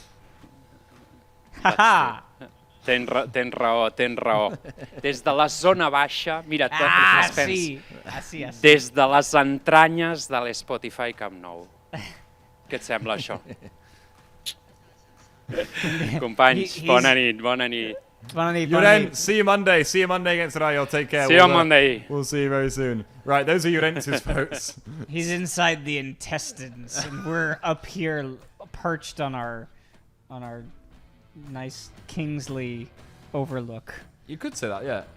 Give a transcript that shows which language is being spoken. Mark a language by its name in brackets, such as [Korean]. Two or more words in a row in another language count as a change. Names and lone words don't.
[Catalan] Tens raó. Des de la zona baixa, mira, des de les entranyes de l'Spotify Camp Nou. Què et sembla, això? Companys, bona nit. Llorenç, [English] see you Monday against Rayo. Take care. See you on Monday. We'll see you very soon. Right, those are Llorenç's votes. He's inside the intestines, and we're up here perched on our nice Kingsley overlook. You could say that, yeah.